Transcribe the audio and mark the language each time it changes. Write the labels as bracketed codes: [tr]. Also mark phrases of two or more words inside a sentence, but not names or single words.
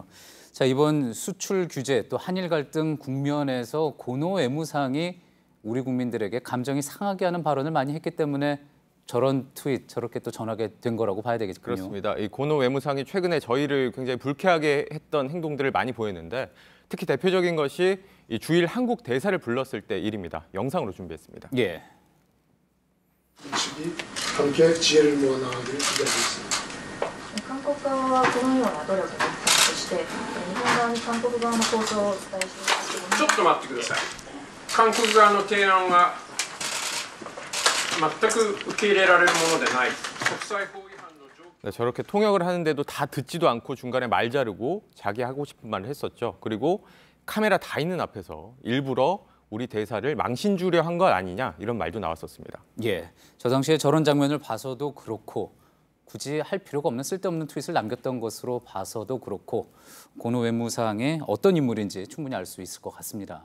[ko] 자, 이번 수출 규제 또 한일 갈등 국면에서 고노 외무상이 우리 국민들에게 감정이 상하게 하는 발언을 많이 했기 때문에 저런 트윗 저렇게 또 전하게 된 거라고 봐야 되겠군요. 그렇습니다. 이 고노 외무상이 최근에 저희를 굉장히 불쾌하게 했던 행동들을 많이 보였는데 특히 대표적인 것이 이 주일 한국 대사를 불렀을 때 일입니다. 영상으로 준비했습니다. 예. 함께 지혜를 모아나가기를 기대하겠습니다. [ja] 韓国側はこのような努力をそして日本側に韓国側の構想をお伝えしますけどもちょっと待ってください。韓国側の提案は全く受け入れられるものでない。国際法違反の条件 [ko] 네, 저렇게 통역을 하는데도 다 듣지도 않고 중간에 말 자르고 자기 하고 싶은 말을 했었죠. 그리고 카메라 다 있는 앞에서 일부러 우리 대사를 망신 주려 한 것 아니냐 이런 말도 나왔었습니다. 예. 저 당시에 저런 장면을 봐서도 그렇고 굳이 할 필요가 없는 쓸데없는 트윗을 남겼던 것으로 봐서도 그렇고 고노 외무상의 어떤 인물인지 충분히 알 수 있을 것 같습니다.